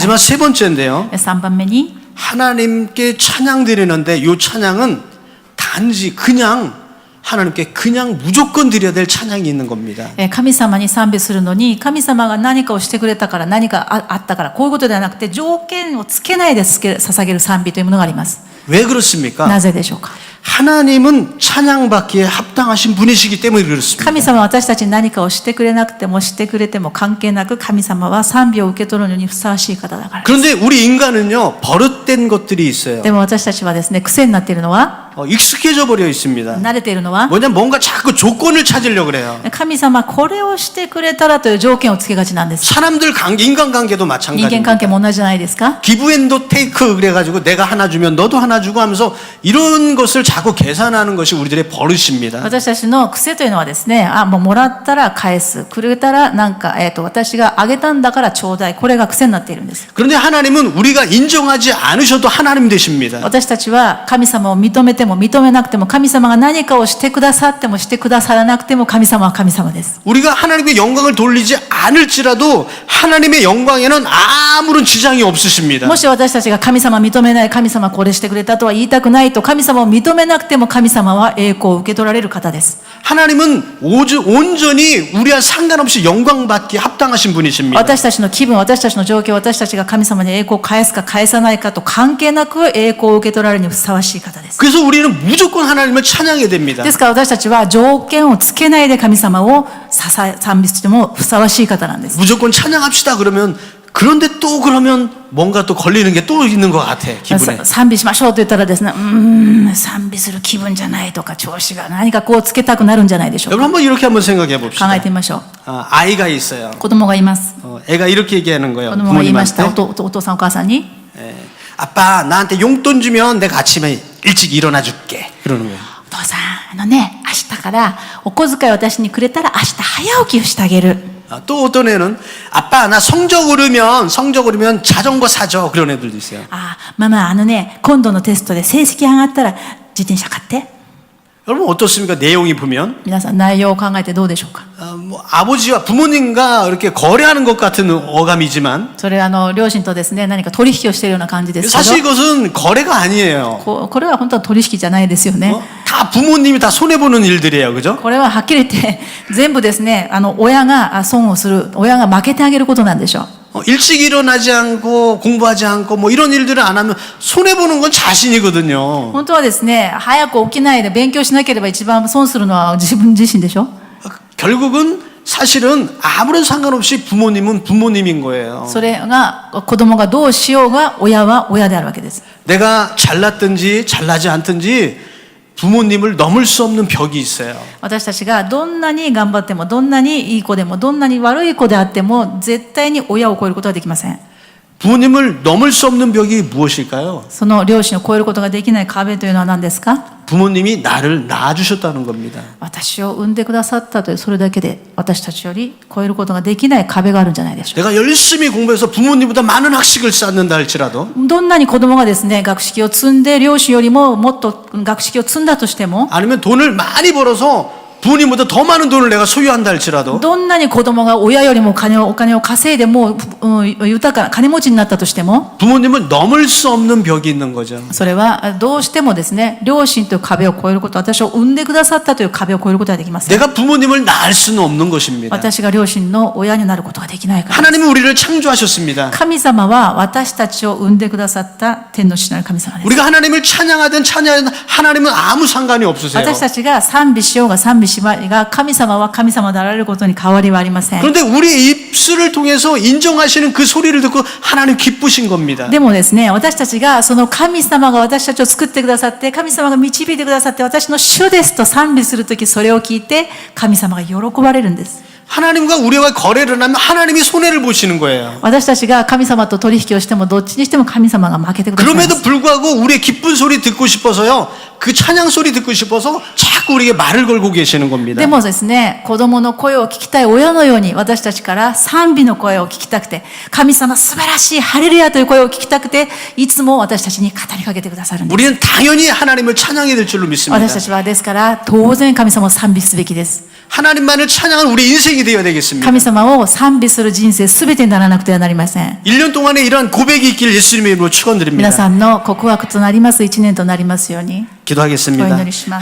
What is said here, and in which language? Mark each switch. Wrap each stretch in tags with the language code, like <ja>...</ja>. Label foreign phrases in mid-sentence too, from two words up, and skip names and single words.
<ko>마지막 세 번째인데요.</ko> <ja>3 番目に</ja> <ko>하나님께 찬양 드리는데 이 찬양은 단지 그냥 하나님께 그냥 무조건 드려야 될 찬양이 있는 겁니다.</ko> <ja>神様に賛美するのに、神様が何かをしてくれたから、何かあったから、こういうことではなくて、条件をつけないで捧げる賛美というものがあります。</ja> <ko>왜 그렇습니까?</ko> <ja>なぜでしょうか？</ja> <ko>하나님은 찬양받기에 합당하신 분이시기 때문에 그렇습니다.</ko> <ja>神様は私たちに何かをしてくれなくてもしてくれても関係なく神様は賛美を受け取るのにふさわしい方だからです。</ja> <ko>그런데 우리 인간은요, 버릇된 것들이 있어요.</ko> <ja>でも私たちはですね、癖になっているのは、</ja> <ko>익숙해져 버려 있습니다.</ko> <ja>慣れているのは、</ja> <ko>뭐냐면 뭔가 자꾸 조건을 찾으려고 그래요.</ko> <ja>神様これをしてくれたらという条件をつけがちなんです。</ja> <ko>사람들 관계, 인간관계도</ko> <ja>人間</ja> <ko>마찬가지입니다.</ko> <ja>関係も同じじゃないですか。</ja> <en>give and take</en> <ko>그래가지고 내가 하나 주면 너도 하나 주고 하면서 이런 것을 자꾸 계산하는 것이 우리들의 버릇입니다.</ko> <ja>私たちの癖というのはですね、もうもらったら返す、くれたらなんか、私があげたんだからちょうだい、これが癖になっているんです。</ja> <ko>그런데 하나님은 우리가 인정하지 않으셔도 하나님 되십니다.</ko> <ja>私たちは神様を認めても認めなくても、神様が何かをしてくださってもしてくださらなくても神様は神様です。</ja> <ko>우리가 하나님께 영광을 돌리지 않을지라도 하나님의 영광에는 아무런 지장이 없으십니다.</ko> <ja>もし私たちが神様認めない、神様これしてくれたとは言いたくないと、神様を認めなくても神様は栄光を受け取られる方です。</ja> <ko>하나님은 온전히 우리와 상관없이 영광받기에 합당하신 분이십니다.</ko> <ja>私たちの気分、私たちの状況、私たちが神様に栄光を返すか返さないかと関係なく栄光を受け取られるにふさわしい方です。</ja> <ko>그래서 우리는 무조건 하나님을 찬양해야 됩니다.</ko> <ja>ですから私たちは条件をつけないで神様を賛美してもふさわしい方なんです。</ja> <ko>무조건 찬양합시다 그러면 그런데 또 그러면 뭔가 또 걸리는 게 또 있는 것 같아 기분에.</ko> <ja>賛美しましょうと言ったらですね、賛美する気分じゃないとか調子が何かこうつけたくなるんじゃないでしょう</ja> <ko>여러분</ko> <ja>か。</ja> <ko>한번 이렇게 한번 생각해 봅시다.</ko> <ja>考えてみましょう。</ja> <ko>아이가 있어요.</ko> <ja>子供がいます。</ja> <ko>애가 이렇게 얘기하는 거예요.</ko> <ja>子供が言いました。</ja> <ko>부모님한테.</ko> <ja>お父さんお母さんに、</ja> <ko>아빠 나한테 용돈 주면 내가 아침에 일찍 일어나 줄게. 그러는 거예요.</ko> <ja>お父さん、明日からお小遣い私にくれたら明日早起きをしてあげる。</ja> <ko>또 어떤 애는 아빠 나 성적 오르면 자전거 사줘. 그런 애들도 있어요.</ko> <ja>ママ、今度のテストで成績上がったら自転車買って。</ja> <ko>여러분 어떻습니까? 내용이 보면</ko> <ja>皆さん内容を考えてどうでしょうか。</ja> <ko>뭐 아버지와 부모님과 이렇게 거래하는 것 같은 어감이지만</ko> <ja>それ両親とですね、何か取引をしているような感じですけ</ja> <ko>사실</ko> <ja>ど、</ja> <ko>이것은 거래가 아니에요.</ko> <ja>これは本当は取引じゃないですよね。</ja> <ko>다 부모님이 다 손해 보는 일들이에요, 그죠?</ko> <ja>これははっきり言って全部ですね、親が損をする、親が負けてあげることなんでしょう。</ja> <ko>일찍 일어나지 않고 공부하지 않고 뭐 이런 일들을 안 하면 손해 보는 건 자신이거든요.</ko> <ja>本当はですね、早く起きないで勉強しなければ一番損するのは自分自身でしょ。</ja> <ko>결국은 사실은 아무런 상관없이 부모님은 부모님인 거예요.</ko> <ja>それが子供がどうしようが親は親であるわけです。</ja> <ko>내가 잘났든지 잘나지 않든지 부모님을 넘을 수 없는 벽이 있어요.</ko> <ja>私たちがどんなに頑張っても、どんなにいい子でも、どんなに悪い子であっても絶対に親を超えることはできません。</ja> <ko>부모님을 넘을 수 없는 벽이 무엇일까요?</ko> <ja>その両親を超えることができない壁というのは何ですか？</ja> <ko>부모님이 나를 낳아주셨다는 겁니다.</ko> <ja>私を産んでくださったというそれだけで私たちより超えることができない壁があるんじゃないでしょうか。</ja> <ko>내가 열심히 공부해서 부모님보다 많은 학식을 쌓는다 할지라도</ko> <ja>どんなに子供がですね、学識を積んで両親よりももっと学識を積んだとしても、</ja> <ko>아니면 돈을 많이 벌어서 부모님보다 더 많은 돈을 내가 소유한다 할지라도</ko> <ja>どんなに子供が親よりもお金を稼いでも豊かな金持ちになったとしても、</ja> <ko>부모님은 넘을 수 없는 벽이 있는 거죠.</ko> <ja>それはどうしてもですね、両親という壁を越えること、私を産んでくださったという壁を越えることはできません。</ja> <ko>내가 부모님을 낳을 수는 없는 것입니다.</ko> <ja>私が両親の親になることができないからです。</ja> <ko>하나님은 우리를 창조하셨습니다.</ko> <ja>神様は私たちを産んでくださった天の父なる神様です。</ja> <ko>우리가 하나님을 찬양하든 찬양하든 하나님은 아무 상관이 없으세요.</ko> <ja>私たちが賛美しようが賛美しまいが、神様は神様であられることに変わりはありません。</ja> <ko>그런데 우리의 입술을 통해서 인정하시는 그 소리를 듣고 하나님 기쁘신 겁니다.</ko> <ja>でもですね、私たちがその神様が私たちを作ってくださって、神様が導いてくださって、私の主ですと賛美するとき、それを聞いて神様が喜ばれるんです。</ja> <ko>하나님과 우리와 거래를 하면 하나님이 손해를 보시는 거예요.</ko> <ja>私たちが神様と取引をしてもどっちにしても神様が負けてくださいます。</ja> <ko>그럼에도 불구하고 우리의 기쁜 소리 듣고 싶어서요. 그 찬양 소리 듣고 싶어서 자꾸 우리에게 말을 걸고 계시는 겁니다.</ko> <ja>でもですね、子供の声を聞きたい親のように私たちから賛美の声を聞きたくて、神様素晴らしいハレルヤという声を聞きたくて、いつも私たちに語りかけてくださるんです。</ja> <ko>우리는 당연히 하나님을 찬양해야 될 줄로 믿습니다.</ko> <ja>私たちはですから当然神様を賛美すべきです。</ja> <ko>하나님만을 찬양하는 우리 인생이 되어야 되겠습니다.</ko> <ja>神様を賛美する人生すべてにならなくてはなりません。</ja> <ko>1년 동안에 이러한 고백이 있길 예수님의 이름으로 축원드립니다.</ko> <ja>皆さんの告白となります1年となりますように。</ja> <ko>기도하겠습니다.</ko> <ja>お祈りします。</ja>